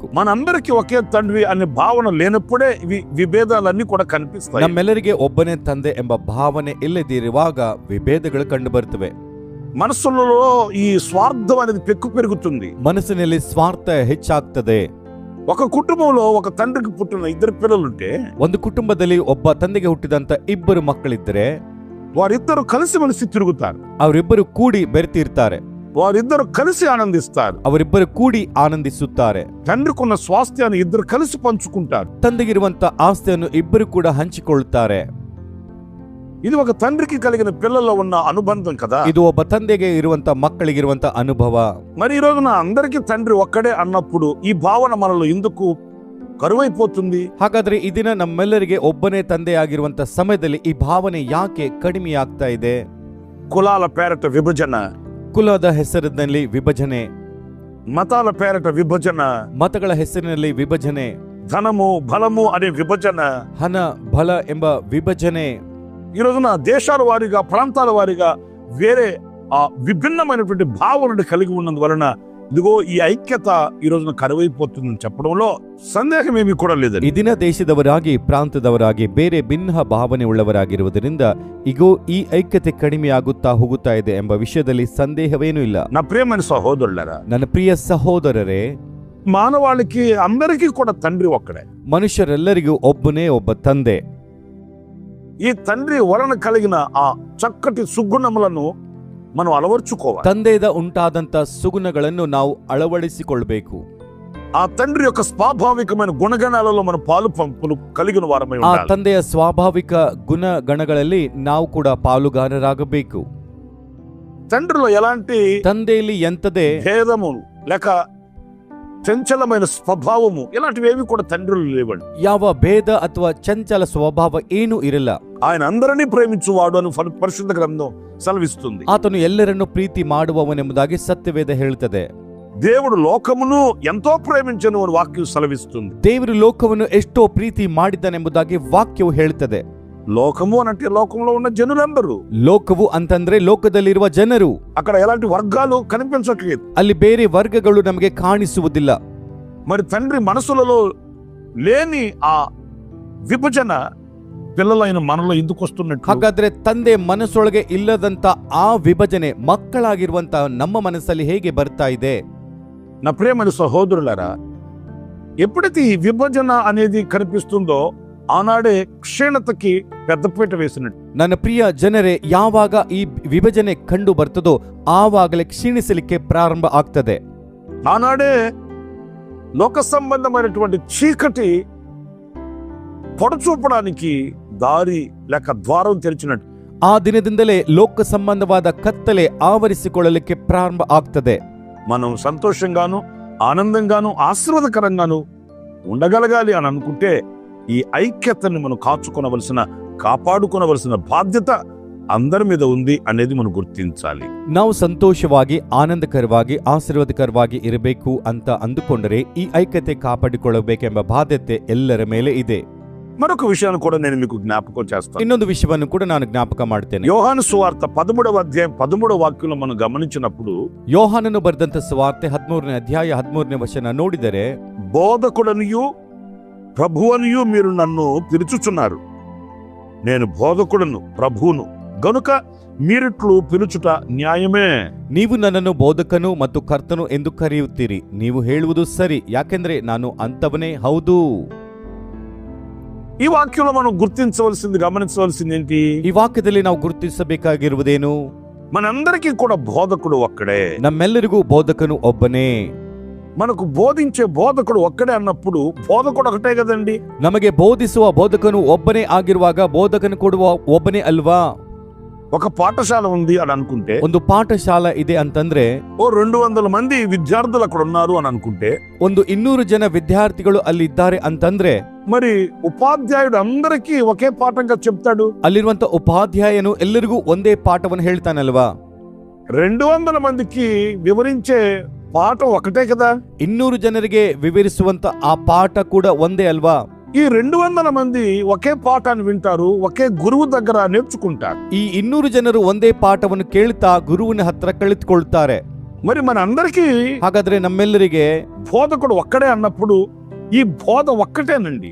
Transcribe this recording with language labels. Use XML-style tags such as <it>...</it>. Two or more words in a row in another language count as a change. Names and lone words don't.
<te>మనందరికీ ఒకే తండ్రి అనే భావన లేనప్పుడే విభేదాలన్నీ కూడా కనిపిస్తాయి.</te> <kn>ನಮ್ಮೆಲ್ಲರಿಗೆ ಒಬ್ಬನೇ ತಂದೆ ಎಂಬ ಭಾವನೆ ಇಲ್ಲದಿರುವಾಗ ವಿಭೇದಗಳು ಕಂಡು ಬರ್ತವೆ.</kn> <te>మనసులలో ఈ స్వార్థం అనేది పెరుగుతుంది.</te> <kn>ಮನಸ್ಸಿನಲ್ಲಿ ಸ್ವಾರ್ಥ ಹೆಚ್ಚಾಗ್ತದೆ.</kn> <te>ఒక కుటుంబంలో ఒక తండ్రికి పుట్టిన ఇద్దరు పిల్లలుంటే,</te> <kn>ಒಂದು ಕುಟುಂಬದಲ್ಲಿ ಒಬ್ಬ ತಂದೆಗೆ ಹುಟ್ಟಿದಂತ ಇಬ್ಬರು ಮಕ್ಕಳಿದ್ದರೆ</kn> <te>వారిద్దరు కలిసిమెలిసి తిరుగుతారు.</te> <kn>ಅವರಿಬ್ಬರು ಕೂಡಿ ಬೆರೆತಿರ್ತಾರೆ.</kn> <te>వారిద్దరు కలిసి ఆనందిస్తారు.</te> <kn>ಅವರಿಬ್ಬರು ಕೂಡಿ ಆನಂದಿಸುತ್ತಾರೆ.</kn> <te>తండ్రికున్న స్వాస్థ్యాన్ని ఇద్దరు కలిసి పంచుకుంటారు.</te> <kn>ತಂದೆಗಿರುವಂತ ಆಸ್ತಿಯನ್ನು ಇಬ್ಬರು ಕೂಡ ಹಂಚಿಕೊಳ್ಳುತ್ತಾರೆ.</kn> <te>ఇది ఒక తండ్రికి కలిగిన పిల్లల్లో ఉన్న అనుబంధం కదా.</te> <kn>ಇದು ಒಬ್ಬ ತಂದೆಗೆ ಇರುವಂತ ಮಕ್ಕಳಿಗಿರುವಂತ ಅನುಭವ.</kn> <te>మరి ఈ రోజున అందరికీ తండ్రి ఒక్కడే అన్నప్పుడు ఈ భావన మనలో ఎందుకు ಕರುವೈಪೋతుంది?</te> <kn>ಹಾಗಾದ್ರೆ ಈ ದಿನ ನಮ್ಮೆಲ್ಲರಿಗೆ ಒಬ್ಬನೇ ತಂದೆ ಆಗಿರುವಂತ ಸಮಯದಲ್ಲಿ ಈ ಭಾವನೆ ಯಾಕೆ ಕಡಿಮೆಯಾಗ್ತಾ ಇದೆ?</kn> <te>కులాల పేరట విభజన,</te> <kn>ಕುಲದ ಹೆಸರಿನಲ್ಲಿ ವಿಭಜನೆ,</kn> <te>మతాల పేరట విభజన,</te> <kn>ಮತಗಳ ಹೆಸರಿನಲ್ಲಿ ವಿಭಜನೆ,</kn> <te>ధనము బలము అనే విభజన,</te> <kn>ಹಣ ಬಲ ಎಂಬ ವಿಭಜನೆ.</kn> <te>ఈ రోజున దేశాల వారీగా ప్రాంతాల వారీగా వేరే విభిన్నమైనటువంటి భావనను కలిగి ఉన్నందువలన ఇదిగో ఈ ఐక్యత ఈ రోజున కరువైపోతుందని చెప్పడంలో సందేహం ఏమీ కూడా లేదండి.</te> <kn>ಈ ದಿನ ದೇಶದವರಾಗಿ ಪ್ರಾಂತದವರಾಗಿ ಬೇರೆ ಭಿನ್ನ ಭಾವನೆ ಉಳ್ಳವರಾಗಿರುವುದರಿಂದ ಈಗೋ ಈ ಐಕ್ಯತೆ ಕಡಿಮೆಯಾಗುತ್ತಾ ಹೋಗುತ್ತಾ ಇದೆ ಎಂಬ ವಿಷಯದಲ್ಲಿ ಸಂದೇಹವೇನೂ ಇಲ್ಲ.</kn> <te>నా ప్రియమైన సహోదరులారా,</te> <kn>ನನ್ನ ಪ್ರಿಯ ಸಹೋದರರೇ,</kn> <te>మానవాళికి అందరికీ కూడా తండ్రి ఒక్కడే.</te> <kn>ಮನುಷ್ಯರೆಲ್ಲರಿಗೂ ಒಬ್ಬನೇ ಒಬ್ಬ ತಂದೆ.</kn> <te>ఈ తండ్రి వలన కలిగిన ఆ చక్కటి సుగుణములను మనం అలవర్చుకోవాలి.</te> <kn>ತಂದೆಯಿಂದ ಉಂಟಾದಂತ ಸುಗುಣಗಳನ್ನು ನಾವು ಅಳವಡಿಸಿಕೊಳ್ಳಬೇಕು.</kn> <te>ఆ తండ్రి యొక్క స్వాభావికమైన గుణగణాలలో మనం పాలు పంపులు కలిగిన వారమై</te> <kn>ಆ</kn> <te>ఉండాలి.</te> <kn>ತಂದೆಯ ಸ್ವಾಭಾವಿಕ ಗುಣಗಣಗಳಲ್ಲಿ ನಾವು ಕೂಡ ಪಾಲುಗಾರರಾಗಬೇಕು.</kn> <te>తండ్రిలో ఎలాంటి</te> <kn>ತಂದೆಯಲ್ಲಿ ಎಂತದೇ</kn> <te>భేదము లేక చంచలమైన స్వభావము ఇలాంటివి ఏవి కూడా తండ్రిలో లేవండి.</te> <kn>ಯಾವ ಭೇದ ಅಥವಾ ಚಂಚಲ ಸ್ವಭಾವ ಏನೂ ಇರಲ್ಲ.</kn> <te>ఆయన అందరినీ ప్రేమించువాడు అని పరిశుద్ధ గ్రంథం సెలవిస్తుంది.</te> <kn>ಆತನು ಎಲ್ಲರನ್ನು ಪ್ರೀತಿ ಮಾಡುವವನೆಂಬುದಾಗಿ ಸತ್ಯವೇದ ಹೇಳುತ್ತದೆ.</kn> <te>దేవుడు లోకమును ఎంతో ప్రేమించను అని వాక్యం సెలవిస్తుంది.</te> <kn>ದೇವರು ಲೋಕವನ್ನು ಎಷ್ಟೋ ಪ್ರೀತಿ ಮಾಡಿದ್ದಾನೆಂಬುದಾಗಿ ವಾಕ್ಯವು ಹೇಳುತ್ತದೆ.</kn> <te>లోకము అనంటే లోకంలో ఉన్న జనులందరూ.</te> <kn>ಲೋಕವು ಅಂತಂದ್ರೆ ಲೋಕದಲ್ಲಿರುವ ಜನರು.</kn> <te>అక్కడ ఎలాంటి వర్గాలు కనిపించట్లేదు.</te> <kn>ಅಲ್ಲಿ ಬೇರೆ ವರ್ಗಗಳು ನಮಗೆ ಕಾಣಿಸುವುದಿಲ್ಲ.</kn> <te>మరి తండ్రి మనసులలో లేని ఆ విభజన పిల్లలైన మనలో ఎందుకు వస్తున్నట్టు?</te> <kn>ಹಾಗಾದ್ರೆ ತಂದೆ ಮನಸ್ಸೊಳಗೆ ಇಲ್ಲದಂತ ಆ ವಿಭಜನೆ ಮಕ್ಕಳಾಗಿರುವಂತ ನಮ್ಮ ಮನಸ್ಸಲ್ಲಿ ಹೇಗೆ ಬರ್ತಾ ಇದೆ?</kn> <te>నా ప్రియమైన సహోదరులారా, ఎప్పుడైతే ఈ విభజన అనేది కనిపిస్తుందో ఆనాడే క్షీణతకి పెద్దపీట వేసినట్టు.</te> <kn>ನನ್ನ ಪ್ರಿಯ ಜನರೇ, ಯಾವಾಗ ಈ ವಿಭಜನೆ ಕಂಡು ಬರ್ತದೋ ಆವಾಗಲೇ ಕ್ಷೀಣಿಸಲಿಕ್ಕೆ ಪ್ರಾರಂಭ ಆಗ್ತದೆ.</kn> <te>ఆనాడే లోక సంబంధమైనటువంటి చీకటి పొడచూపడానికి దారి లేక ద్వారం తెరిచినట్టు.</te> <kn>ಆ ದಿನದಿಂದಲೇ ಲೋಕ ಸಂಬಂಧವಾದ ಕತ್ತಲೆ ಆವರಿಸಿಕೊಳ್ಳಲಿಕ್ಕೆ ಪ್ರಾರಂಭ ಆಗ್ತದೆ.</kn> <te>మనం సంతోషంగాను ఆనందంగాను ఆశీర్వాదకరంగాను ఉండగలగాలి అని అనుకుంటే ఈ ఐక్యతని మనం కాపాడుకొనవలసిన బాధ్యత అందరి మీద ఉంది అనేది మనం గుర్తించాలి.</te> <kn>ನಾವು ಸಂತೋಷವಾಗಿ ಆನಂದಕರವಾಗಿ ಆಶೀರ್ವಾದಕರವಾಗಿ ಇರಬೇಕು ಅಂತ ಅಂದುಕೊಂಡರೆ ಈ ಐಕ್ಯತೆ ಕಾಪಾಡಿಕೊಳ್ಳಬೇಕೆಂಬ ಬಾಧ್ಯತೆ ಎಲ್ಲರ ಮೇಲೆ ಇದೆ.</kn> <te>మరొక విషయాన్ని కూడా నేను మీకు జ్ఞాపకం చేస్తాను.</te> <kn>ಇನ್ನೊಂದು ವಿಷಯವನ್ನು ಕೂಡ ನಾನು ಜ್ಞಾಪಕ ಮಾಡ್ತೇನೆ.</kn> <te>యోహాను సువార్త 13వ అధ్యాయం 13వ వాక్యంలో మనం గమనించినప్పుడు</te> <kn>ಯೋಹಾನನು ಬರೆದಂತ ಸುವಾರ್ತೆ 13ನೇ ಅಧ್ಯಾಯ 13ನೇ ವಚನ ನೋಡಿದರೆ,</kn> <te>బోధకుడనియు ప్రభువనియు మీరు నన్ను పిలుచుచున్నారు, నేను బోధకుడను ప్రభువును గనుక మీరిట్లు పిలుచుట న్యాయమే.</te> <kn>ನೀವು ನನ್ನನ್ನು ಬೋಧಕನು ಮತ್ತು ಕರ್ತನು ಎಂದು ಕರೆಯುತ್ತೀರಿ, ನೀವು ಹೇಳುವುದು ಸರಿ, ಯಾಕೆಂದ್ರೆ ನಾನು ಅಂತವನೇ ಹೌದು.</kn> <te>ఈ వాక్యంలో మనం గమనించవలసింది ఏంటి?</te> <kn>ಈ ವಾಕ್ಯದಲ್ಲಿ ನಾವು ಗುರುತಿಸಬೇಕಾಗಿರುವುದೇನು?</kn> <te>మనందరికీ కూడా బోధకుడు ఒక్కడే.</te> <kn>ನಮ್ಮೆಲ್ಲರಿಗೂ ಬೋಧಕನು ಒಬ್ಬನೇ.</kn> <te>మనకు బోధించే బోధకుడు ఒక్కడే అన్నప్పుడు బోధకుడు ఒకటే కదండి.</te> <kn>ನಮಗೆ ಬೋಧಿಸುವ ಬೋಧಕನು ಒಬ್ಬನೇ ಆಗಿರುವಾಗ ಬೋಧಕನು ಕೊಡುವ ಒಬ್ಬನೇ ಅಲ್ವಾ?</kn> <te>ఒక పాఠశాల ఉంది అని అనుకుంటే,</te> <kn>ಒಂದು ಪಾಠಶಾಲಾ ಇದೆ ಅಂತಂದ್ರೆ,</kn> <te>200 మంది విద్యార్థులు అక్కడ ఉన్నారు అని అనుకుంటే,</te> <kn>ಒಂದು 200 ಜನ ವಿದ್ಯಾರ್ಥಿಗಳು ಅಲ್ಲಿದ್ದಾರೆ ಅಂತಂದ್ರೆ,</kn> <te>మరి ఉపాధ్యాయుడు అందరికీ ఒకే పాఠంగా చెప్తాడు.</te> <kn>ಅಲ್ಲಿರುವಂತ ಉಪಾಧ್ಯಾಯನು ಎಲ್ಲರಿಗೂ ಒಂದೇ ಪಾಠವನ್ನು ಹೇಳ್ತಾನಲ್ವಾ?</kn> <te>200 మందికి వివరించే పాఠం ఒకటే కదా.</te> <kn>200 ಜನರಿಗೆ ವಿವರಿಸುವಂತ ಆ ಪಾಠ ಕೂಡ ಒಂದೇ ಅಲ್ವಾ?</kn> <te>ఈ 200 మంది ఒకే పాఠాన్ని వింటారు, ఒకే గురువు దగ్గర నేర్చుకుంటారు.</te> <kn>ಈ 200 ಜನರು ಒಂದೇ ಪಾಠವನ್ನು ಕೇಳ್ತಾ ಗುರುವಿನ ಹತ್ರ ಕಲಿತುಕೊಳ್ತಾರೆ.</kn> <te>మరి మన అందరికీ</te> <kn>ಹಾಗಾದ್ರೆ ನಮ್ಮೆಲ್ಲರಿಗೆ</kn> <te>బోధకుడు ఒక్కడే అన్నప్పుడు ఈ బోధ ఒక్కటేనండి.</te>